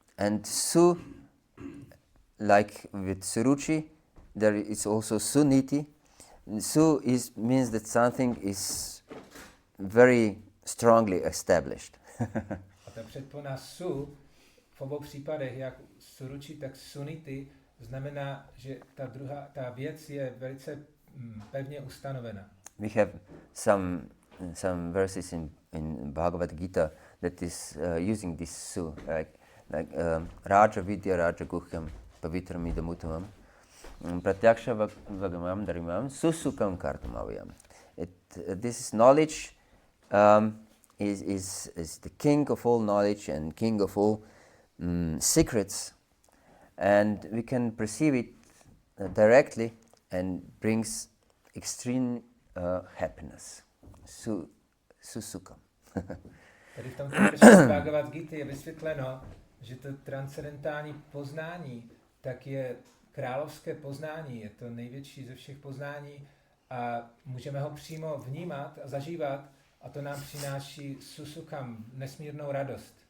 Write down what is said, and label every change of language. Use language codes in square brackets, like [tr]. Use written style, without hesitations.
[en] And Su, like with Suruchi, there is also Suniti. Su means that something is very strongly established. [cs] A ta předpona su v obou případech, jak suruči, tak suniti, znamená, že ta věc je velice pevně ustanovena. [en] We have some verses in Bhagavata-gita that is using this su, like [sa] Raja Vidya Raja Guhyam Pavitram Idamuttamam Pratyaksha Vagamam Dharimam Susukam Kartamavayam. [en] This knowledge is the king of all knowledge and king of all secrets, and we can perceive it directly and brings extreme happiness. Susukam. [cs] Tady v tomto verši Bhagavad-gity je vysvětleno, že to transcendentální poznání tak je královské poznání, je to největší ze všech poznání a můžeme ho přímo vnímat a zažívat a to nám přináší susukam, nesmírnou radost.